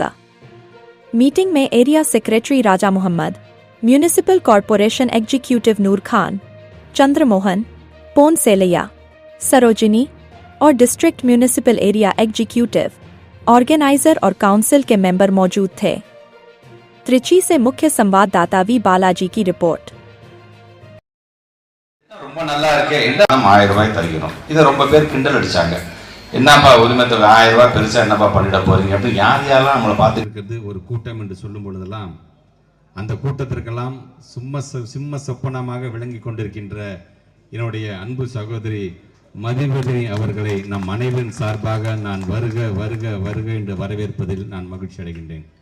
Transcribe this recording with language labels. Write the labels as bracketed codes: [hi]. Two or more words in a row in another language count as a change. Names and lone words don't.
[hi] मीटिंग में [en] area secretary [hi] राजा मोहम्मद, [en] municipal corporation executive [hi] नूर खान, चंद्रमोहन, पोन सेलैया, सरोजिनी और [en] district municipal area executive, organizer [hi] और काउंसिल के मेंबर मौजूद थे। त्रिची से मुख्य संवाददाता वी बालाजी की रिपोर्ट। [ta] ரொம்ப நல்லா இருக்கே என்ன 1000 ரூபாய் தருகிறோம். இதை ரொம்ப பேர் கிண்டல் அடிச்சாங்க. என்னப்பா உரிமத்தில் 1000 ரூபாய் பெருசா என்னப்பா பண்ணிட போறீங்க அப்படின்னு யாரெல்லாம் நம்மளை பார்த்து இருக்கிறது ஒரு கூட்டம் என்று சொல்லும் பொழுதெல்லாம் அந்த கூட்டத்திற்கெல்லாம் சிம்ம சொப்பனமாக விளங்கி கொண்டிருக்கின்ற என்னுடைய அன்பு சகோதரி மதிவதனி அவர்களை நம் அனைவரின் சார்பாக நான் வருக வருக வருக என்று வரவேற்பதில் நான் மகிழ்ச்சி அடைகின்றேன்.